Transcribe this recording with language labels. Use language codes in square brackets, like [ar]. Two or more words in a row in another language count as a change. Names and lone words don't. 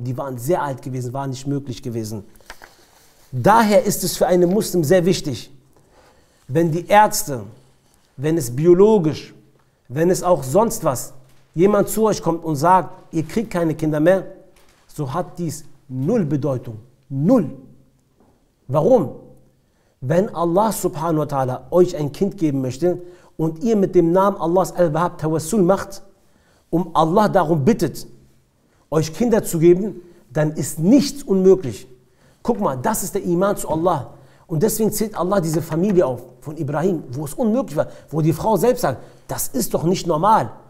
[de] Die waren sehr alt gewesen, war nicht möglich gewesen. Daher ist es für einen Muslim sehr wichtig, wenn die Ärzte, wenn es biologisch, wenn es auch sonst was, jemand zu euch kommt und sagt, ihr kriegt keine Kinder mehr, so hat dies null Bedeutung. Null. Warum? Wenn Allah [ar] subhanahu wa ta'ala [de] euch ein Kind geben möchte und ihr mit dem Namen Allahs Al-Wahhab Tawassul macht, um Allah darum bittet, euch Kinder zu geben, dann ist nichts unmöglich. Guck mal, das ist der Iman zu Allah. Und deswegen zählt Allah diese Familie auf von Ibrahim, wo es unmöglich war, wo die Frau selbst sagt, das ist doch nicht normal.